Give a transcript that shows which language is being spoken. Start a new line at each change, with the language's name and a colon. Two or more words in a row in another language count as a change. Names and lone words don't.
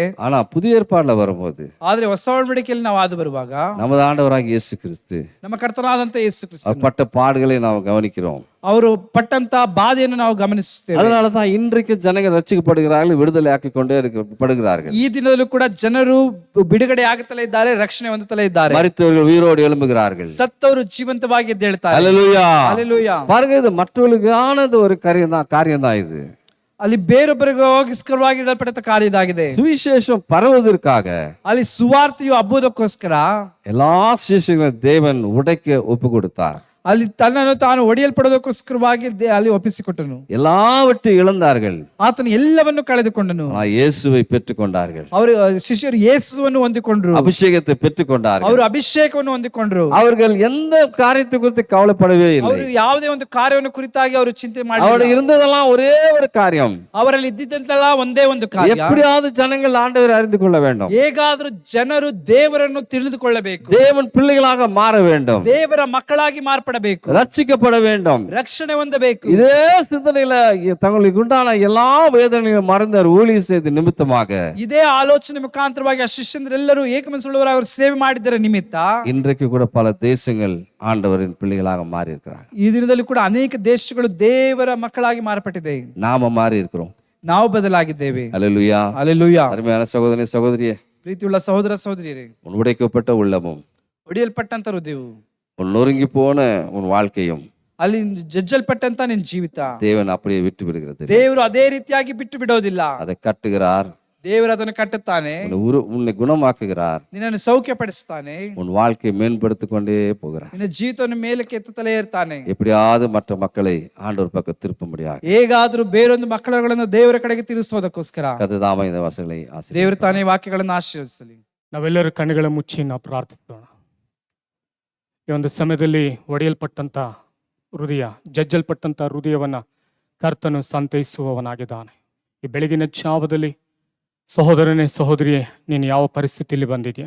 Tamil: ஆனா புதிய ஏற்பாடுல வரும்போது,
Kannada: ಆದ್ರೆ ಹೊಸ ಒಡಂಬಡಿಕೆಯಲ್ಲಿ ನಾವು ಆದು ಬರುವಾಗ
Tamil: நமது ஆண்டவராகிய இயேசு கிறிஸ்து
Kannada: ನಮ್ಮ ಕರ್ತನಾದಂತ ಯೇಸು ಕ್ರಿಸ್ತ
Tamil: அவர் பட்ட பாடுகளை நாம் கவனிக்கிறோம்.
Kannada: ಅವರು ಪಟ್ಟಂತ ಬಾಧೆಯನ್ನು ನಾವು ಗಮನಿಸುತ್ತೇವೆ.
Tamil: அதனாலதான் இன்றைக்கு ஜனங்கள் ரட்சிக்கப்படுகிறார்கள், விடுதலை ஆக்கி கொண்டே படுகிறார்கள்.
Kannada: ಈ ದಿನದಲ್ಲೂ ಕೂಡ ಜನರು ಬಿಡುಗಡೆ ಆಗುತ್ತಲೇ ಇದ್ದಾರೆ, ರಕ್ಷಣೆ ಹೊಂದುತ್ತಲೇ ಇದ್ದಾರೆ.
Tamil: மரித்தவர்கள் உயிரோடு எழும்புகிறார்கள்.
Kannada: ಸತ್ತವರು ಜೀವಂತವಾಗಿ ಎದ್ದೇಳ್ತಾರೆ.
Tamil: ஹல்லேலூயா.
Kannada: ಹಲ್ಲೆಲೂಯಾ.
Tamil: பாருங்க, இது மற்றவர்களுக்கானது ஒரு காரியம் தான் இது.
Kannada: ಅಲ್ಲಿ ಬೇರೊಬ್ಬರಿಗೋಸ್ಕರವಾಗಿ ಇಡಲ್ಪಟ್ಟ ಕಾರ್ಯ ಇದಾಗಿದೆ.
Tamil: சுவிசேஷம் பரவுவதற்காக
Kannada: ಅಲ್ಲಿ ಸುವಾರ್ತೆಯು ಹಬ್ಬುವುದಕ್ಕೋಸ್ಕರ
Tamil: எல்லா ಶಿಷ್ಯಗಳನ್ನು தேவன் உடைக்க ஒப்பு கொடுத்தார்.
Kannada: ಅಲ್ಲಿ ತನ್ನನ್ನು ತಾನು ಒಡೆಯಲ್ಪಡೋದಕ್ಕೋಸ್ಕರವಾಗಿ ಅಲ್ಲಿ ಒಪ್ಪಿಸಿಕೊಟ್ಟನು.
Tamil: எல்லாவற்றையும் இழந்தார்கள்,
Kannada: ಆತನು ಎಲ್ಲವನ್ನು ಕಳೆದುಕೊಂಡನು.
Tamil: இயேசுவை பெற்றுக்கொண்டார்கள்.
Kannada: ಅವರು ಶಿಷ್ಯರು ಯೇಸುವನ್ನು ಹೊಂದಿಕೊಂಡ್ರು,
Tamil: அபிஷேகத்தை பெற்றுக்கொண்டார்கள்.
Kannada: ಅವರು ಅಭಿಷೇಕವನ್ನು ಹೊಂದಿಕೊಂಡ್ರು.
Tamil: அவர்கள் எந்த காரியத்தை குறித்து கவலைப்படவே இல்லை.
Kannada: ಅವರು ಯಾವುದೇ ಒಂದು ಕಾರ್ಯವನ್ನು ಕುರಿತಾಗಿ ಅವರು ಚಿಂತೆ
Tamil: அவர்கள்
Kannada: ಮಾಡಲಿಲ್ಲ.
Tamil: இருந்ததெல்லாம் ஒரே ஒரு காரியம்,
Kannada: ಅವರಲ್ಲಿ ಇದ್ದಿದ್ದಂತೆಲ್ಲ ಒಂದೇ ಒಂದು ಕಾರ್ಯ,
Tamil: எப்படியாவது ஜனங்கள் ஆண்டவரை அறிந்து கொள்ள வேண்டும்,
Kannada: ಹೇಗಾದ್ರೂ ಜನರು ದೇವರನ್ನು ತಿಳಿದುಕೊಳ್ಳಬೇಕು,
Tamil: தேவன் பிள்ளைகளாக மாற வேண்டும்,
Kannada: ದೇವರ ಮಕ್ಕಳಾಗಿ ಮಾರ್ಪಡಬೇಕು,
Tamil: ரட்சிக்கப்பட வேண்டும்.
Kannada: ರಕ್ಷಣೆ ಹೊಂದಬೇಕು.
Tamil: இதே சிந்தனையில தங்களுக்கு உண்டான எல்லா வேதனையும் மறந்தார் ஊழிய செய்த நிமித்தமாக.
Kannada: ಇದೇ ಆಲೋಚನೆ ಮುಖಾಂತರವಾಗಿ ಆ ಶಿಷ್ಯರೆಲ್ಲರೂ ಏಕಮನಸ್ಸುಳ್ಳವರು ಅವರು ಸೇವೆ ಮಾಡಿದ್ದರ ನಿಮಿತ್ತ
Tamil: இன்றைக்கு கூட பல தேசங்கள் ஆண்டவரின் பிள்ளைகளாக மாறி இருக்கிறார்.
Kannada: ಈ ದಿನದಲ್ಲಿ ಕೂಡ ಅನೇಕ ದೇಶಗಳು ದೇವರ ಮಕ್ಕಳಾಗಿ ಮಾರ್ಪಟ್ಟಿದೆ.
Tamil: நாம மாறி இருக்கிறோம்.
Kannada: ನಾವು ಬದಲಾಗಿದ್ದೇವೆ.
Tamil: ஹல்லேலூயா.
Kannada: ಹಲ್ಲೆಲೂಯಾ.
Tamil: அருமையான சகோதரி சகோதரியே,
Kannada: ಪ್ರೀತಿಯುಳ್ಳ ಸಹೋದರ ಸಹೋದರಿಯರೇ,
Tamil: உன் உடைக்கப்பட்ட உள்ளமும்
Kannada: ಒಡೆಯಲ್ಪಟ್ಟಂತ ಹೃದಯವು,
Tamil: உன் நொறுங்கி போன உன் வாழ்க்கையும்
Kannada: ಅಲ್ಲಿ ಜಜ್ಜಲ್ಪಟ್ಟಂತ ನಿನ್ ಜೀವಿತ
Tamil: தேவன் அப்படியே விட்டு விடுகிறது.
Kannada: ದೇವರು ಅದೇ ರೀತಿಯಾಗಿ ಬಿಟ್ಟು ಬಿಡೋದಿಲ್ಲ.
Tamil: அதை கட்டுகிறார்,
Kannada: ದೇವರು ಅದನ್ನು ಕಟ್ಟುತ್ತಾನೆ,
Tamil: உன்னை குணமாக்குகிறார்,
Kannada: ನಿನ್ನನ್ನು ಸೌಖ್ಯಪಡಿಸ್ತಾನೆ,
Tamil: உன் வாழ்க்கையை மேம்படுத்திக் கொண்டே போகிறார்.
Kannada: ನಿನ್ನ ಜೀವಿತವನ್ನು ಮೇಲಕ್ಕೆ ಎತ್ತುತ್ತಲೇ ಇರ್ತಾನೆ.
Tamil: எப்படியாவது மற்ற மக்களை ஆண்டவர் பக்கம் திருப்ப முடியாது.
Kannada: ಹೇಗಾದ್ರೂ ಬೇರೊಂದು ಮಕ್ಕಳುಗಳನ್ನು ದೇವರ ಕಡೆಗೆ ತಿರುಗಿಸೋದಕ್ಕೋಸ್ಕರ
Tamil: கர்த்தர் இந்த வசனங்களை
Kannada: ದೇವರು ತಾನೇ ವಾಕ್ಯಗಳನ್ನು ಆಶೀರ್ವದಿಸಲಿ. ನಾವೆಲ್ಲರೂ ಕಣ್ಣುಗಳ ಮುಚ್ಚಿ ನಾವು ಪ್ರಾರ್ಥಿಸೋಣ. ಈ ಒಂದು ಸಮಯದಲ್ಲಿ ಒಡೆಯಲ್ಪಟ್ಟಂತ ಹೃದಯ, ಜಜ್ಜಲ್ಪಟ್ಟಂತ ಹೃದಯವನ್ನ ಕರ್ತನು ಸಂತೈಸುವವನಾಗಿದ್ದಾನೆ. ಈ ಬೆಳಗಿನ ಜಾವದಲ್ಲಿ ಸಹೋದರನೇ ಸಹೋದರಿಯೇ, ನೀನು ಯಾವ ಪರಿಸ್ಥಿತಿಯಲ್ಲಿ ಬಂದಿದ್ಯಾ?